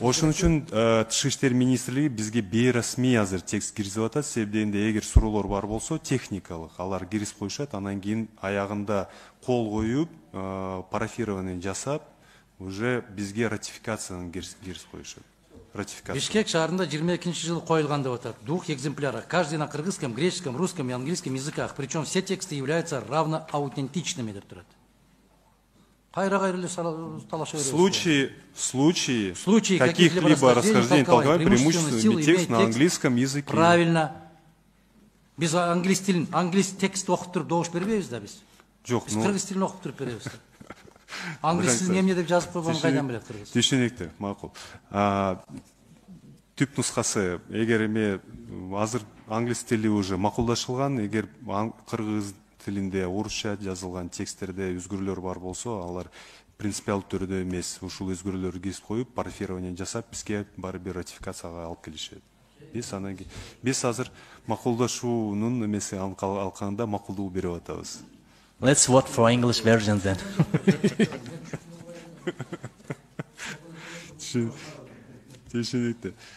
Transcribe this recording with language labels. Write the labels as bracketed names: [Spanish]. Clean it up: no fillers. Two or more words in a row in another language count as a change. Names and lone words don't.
[Kyrgyz] Ошон үчүн Тышкы иштер министрлиги бизге бейрасмий азыр текст киргизип атат. Себеби дегенде эгер суроолор бар болсо, техникалык алар киргизип коюшат, анан кийин аягында кол коюп, парафирование жасап, уже бизге ратификацияны киргизип коюшат. Бишкек шаарында 22-жылы коюлган деп атат. [Russian] 2 экземпляра, каждый на кыргызском, греческом, русском и английском языках. Причем все тексты являются равно аутентичными [Kyrgyz] деп турат. Кайра-кайра талаша беребиз. [Russian] В случае каких-либо расхождений толкования преимущественно текст на английском языке. Правильно. [Kyrgyz] Биз англис текст окуп туруп добуш бербейбиз да биз. Жок, Биз кыргыз тилин окуп туруп беребиз. Англис тилин эмне деп жазып койгонун кайдан билет кыргыз? Түшүнүктүү, макул. Түп нускасы, эгер эме азыр англис тили уже макулдашылган, эгер кыргыз тилинде орусча жазылган тексттерде өзгөрүүлөр бар болсо, алар принципиалдуу түрдө эмес, ушул өзгөрүүлөрдү кесип коюп, парафирование жасап, бизге баары бир ратификацияга алып келишет. Биз азыр макулдашуунун эмеси алкагында макулдуу берип атабыз. [English] Let's vote for English version then. [Kyrgyz] Түшүнүктүү.